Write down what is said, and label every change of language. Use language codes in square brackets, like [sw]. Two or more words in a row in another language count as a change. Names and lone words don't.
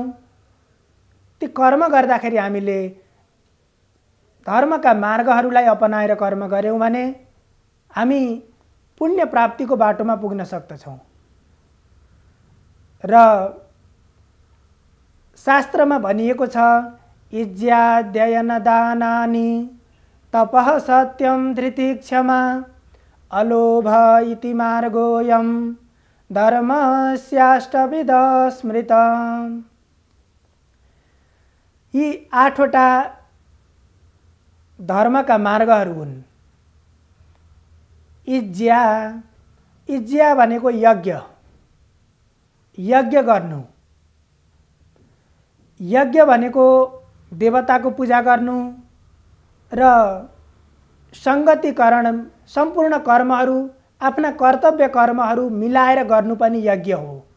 [ne] ती कर्म गर्दाखेरि हामीले धर्मका मार्गहरूलाई अपनाएर कर्म गर्यौं भने हामी पुण्य प्राप्तिको बाटोमा पुग्न सक्दछौं। र शास्त्रमा भनिएको छ [sa] इज्याध्ययन दानानि तपः सत्यं धृतिः क्षमा अलोभ इति मार्गोऽयं धर्मस्याष्टविध स्मृतम्। [ne] यी 8वटा धर्मका मार्गहरू हुन्। इज्या भनेको यज्ञ, यज्ञ गर्नु। यज्ञ भनेको देवताको पूजा गर्नु र संगतिकरण, सम्पूर्ण कर्महरू, आफ्ना कर्तव्य कर्महरू मिलाएर गर्नु पनि यज्ञ हो।